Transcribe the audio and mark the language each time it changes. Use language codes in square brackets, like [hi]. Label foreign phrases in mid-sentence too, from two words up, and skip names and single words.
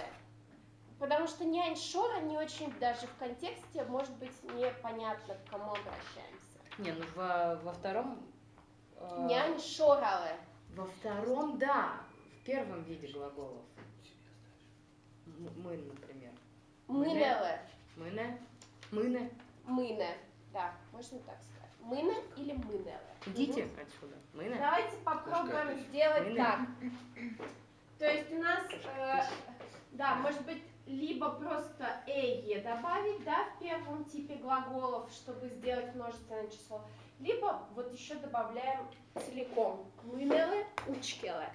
[ru] Потому что [udm] «нянь шора» [ru] не очень даже в контексте, может быть, непонятно, к кому обращаемся. Не, ну во втором... [udm] «Нянь шорале». [ru] Во втором, да. В первом виде глаголов. Мы, например. «Мынеле». Мыне. Мыне. «Мыне». Да, можно так сказать. «Мыне» или «мынеле». Идите Мгм. отсюда. Мыне. Давайте попробуем сделать Мыне. так. То есть у нас, да, может быть, либо просто «эе» добавить, да, в первом типе глаголов, чтобы сделать множественное число, либо вот еще добавляем целиком [udm] «мынеле», «учкеле».